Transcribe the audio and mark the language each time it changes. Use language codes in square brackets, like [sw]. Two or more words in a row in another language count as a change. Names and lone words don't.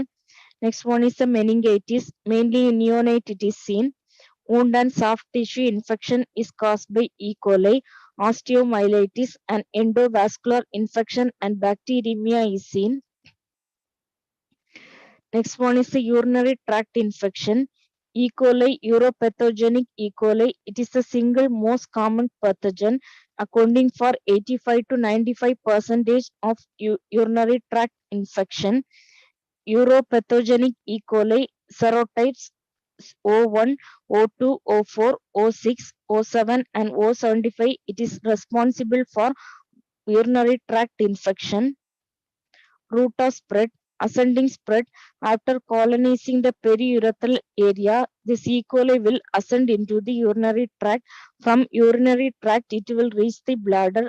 [en] Next one is the meningitis, mainly in neonate it is seen. Wound and soft tissue infection is caused by E. coli. Osteomyelitis and endovascular infection and bacteremia is seen. Next one is the urinary tract infection. E. coli, uropathogenic E. coli. It is the single most common pathogen, accounting for 85 to 95% of urinary tract infection. Uropathogenic E. coli serotypes O1, O2, O4, O6, O7, and O75. It is responsible for urinary tract infection. Route of spread, ascending spread. After colonizing the periurethral area, this E. coli will ascend into the urinary tract. From urinary tract, it will reach the bladder.